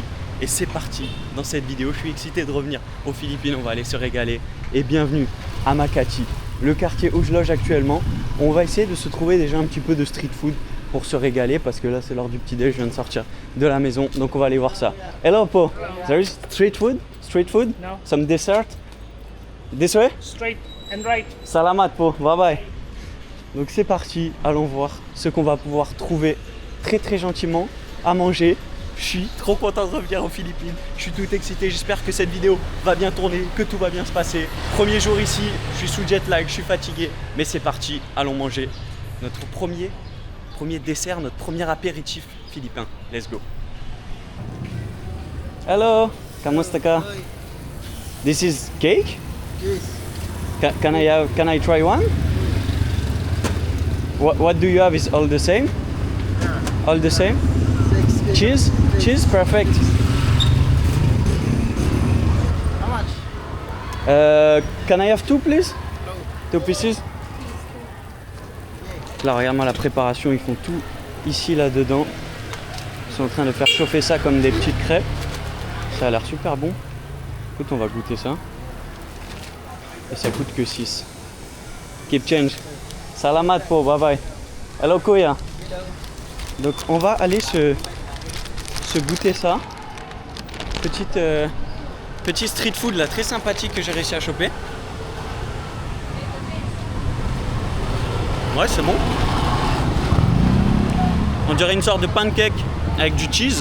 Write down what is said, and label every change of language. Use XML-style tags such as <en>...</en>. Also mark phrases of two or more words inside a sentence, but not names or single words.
<fr>Et c'est parti dans cette vidéo. Je suis excité de revenir aux Philippines, on va aller se régaler. Et bienvenue à Makati, le quartier où je loge actuellement. On va essayer de se trouver déjà un petit peu de street food pour se régaler parce que là c'est l'heure du petit déj, je viens de sortir de la maison, donc on va aller voir ça.</fr> <en>Hello Po, there is street food? Street food? No. Some dessert? This way? Straight and right.</en> <tl>Salamat Po,</tl> <en>bye bye.</en> <fr>Donc c'est parti, allons voir ce qu'on va pouvoir trouver très gentiment à manger. Je suis trop content de revenir aux Philippines, je suis tout excité, j'espère que cette vidéo va bien tourner, que tout va bien se passer. Premier jour ici, je suis sous</fr> <en>jet lag,</en> <fr>je suis fatigué, mais c'est parti, allons manger notre premier dessert, notre premier apéritif philippin.</fr> <en>Let's go. Hello, kamustaka? This is cake? Yes. Can I try one? What do you have? Is all the same? All the same? Cheese? Cheese, perfect. How much? Can I have two, please? No. 2 pieces?</en> <fr>Là, regarde-moi la préparation, ils font tout ici, là-dedans. Ils sont en train de faire chauffer ça comme des petites crêpes. Ça a l'air super bon. Écoute, on va goûter ça. Et ça coûte que 6.</fr> <en>Keep change.</en> <tl>Salamat Po,</tl> <en>bye bye. Hello Koya.</en> <fr>Donc on va aller se goûter ça. Petit</fr> <en>street food</en> <fr>là, très sympathique que j'ai réussi à choper. Ouais, c'est bon. On dirait une sorte de pancake avec du cheese.</fr>